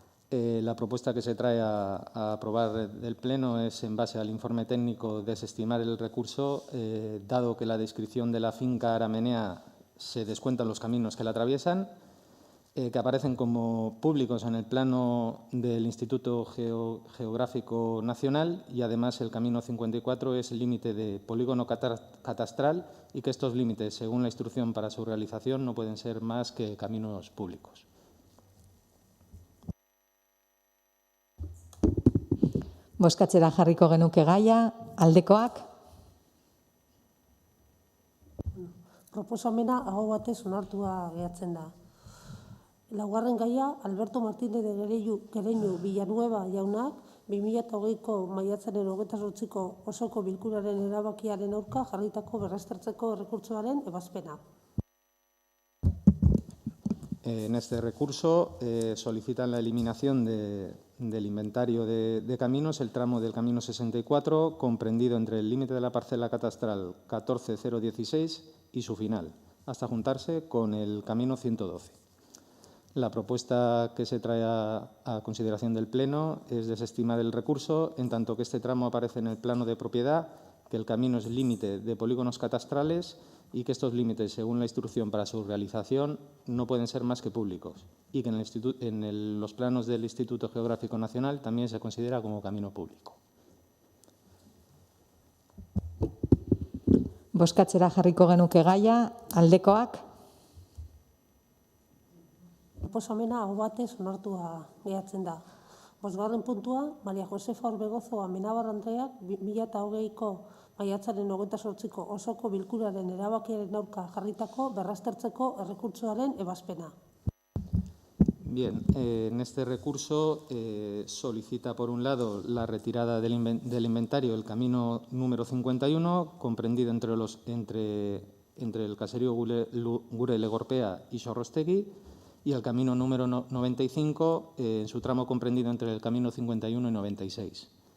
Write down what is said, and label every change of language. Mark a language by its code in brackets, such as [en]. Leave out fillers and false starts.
[es] La propuesta que se trae a aprobar del Pleno es, en base al informe técnico, desestimar el recurso, dado que la descripción de la finca Aramenea se descuentan los caminos que la atraviesan, que aparecen como públicos en el plano del Instituto Geográfico Nacional, y además el camino 54 es el límite de polígono catastral y que estos límites, según la instrucción para su realización, no pueden ser más que caminos públicos. [eu] Bozkatzera jarriko genuke gaia, aldekoak. Proposamena aho batez onartua gehatzen da. Laugarren gaia, Alberto Martínez de Gereñu Villanueva jaunak 2020ko maiatzaren 28ko osoko bilkuraren erabakiaren aurka jarritako berraztertzeko errekurtsoaren ebazpena. [es] En este recurso solicitan la eliminación del inventario de caminos el tramo del camino 64, comprendido entre el límite de la parcela catastral 14016 y su final, hasta juntarse con el camino 112. La propuesta que se trae a consideración del Pleno es desestimar el recurso, en tanto que este tramo aparece en el plano de propiedad, que el camino es límite de polígonos catastrales y que estos límites, según la instrucción para su realización, no pueden ser más que públicos y que en los planos del Instituto Geográfico Nacional también se considera como camino público. [eu] Bozkatzera jarriko genuke gaia, aldekoak, Proposamena aho batez onartua geratzen da. 5. puntua, Maria Josefa Orbegozo Amenabar Andreak 2020ko maiatzaren 28ko osoko bilkuraren erabakiaren aurka jarritako berraztertzeko errekurtsoaren ebazpena. [es] Bien, en este recurso solicita, por un lado, la retirada del inventario del camino número 51, comprendido entre el caserío Gure-Legorpea y Sorrostegui, y el camino número 95, en su tramo comprendido entre el camino 51 y 96.